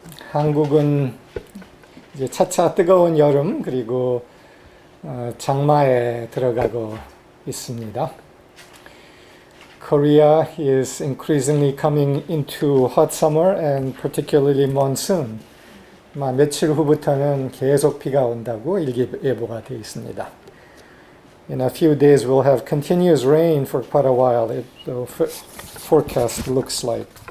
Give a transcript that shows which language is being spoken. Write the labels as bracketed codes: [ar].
[ko] 한국은 이제 차차 뜨거운 여름 그리고 장마에 들어가고 있습니다. [en] Korea is increasingly coming into hot summer and particularly monsoon. [ko] 며칠 후부터는 계속 비가 온다고 일기예보가 되어 있습니다. [en] In a few days we'll have continuous rain for quite a while, the forecast looks like.